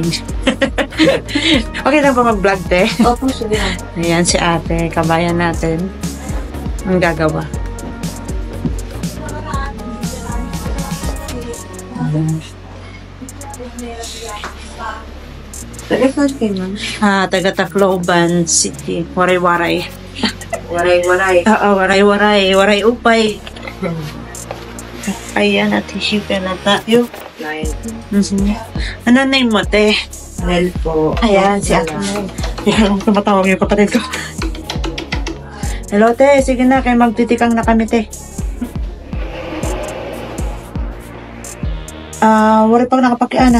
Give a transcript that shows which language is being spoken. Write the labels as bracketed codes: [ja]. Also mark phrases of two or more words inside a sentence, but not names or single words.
[tl] Okay lang ba mag-vlog, te? Opo, sige. Ayan si ate, kabayan natin. Ang gagawa. Taga-saan kayo, ma'am? Taga Tacloban City. Waray-waray. Waray-waray. Oo, waray-waray. [war] Waray upay. [tl] Ayan, at isipin na tayo. Ano name mo, te? Mel po. Ayan, si ate. Ayan, tumatawag yung kapatid ko. Hello, te. Sige na, [war] kayo magtitikang na kami, [tl] te. Wala pang nakapakiana.